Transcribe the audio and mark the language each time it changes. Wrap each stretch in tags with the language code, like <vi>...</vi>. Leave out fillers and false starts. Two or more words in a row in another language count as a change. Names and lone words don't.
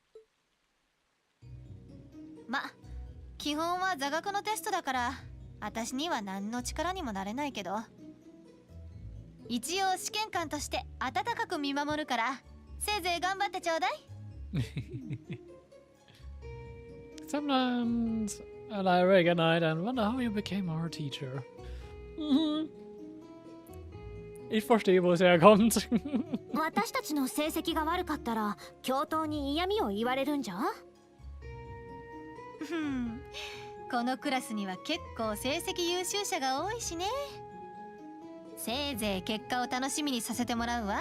<ja>基本は座学のテストだから私には何の力にもなれないけど、一応試験官として温かく見守るから、せいぜい頑張ってちょうだい。</ja> <en>Sometimes I lie awake at night and wonder how you became our teacher. Mhm.</en> <de>Ich verstehe, wo es herkommt.</de> <ja>私たちの成績が悪かったら教頭に嫌味を言われるんじゃ。このクラスには結構成績優秀者が多いしね。せいぜい結果を楽しみにさせてもらうわ。</ja>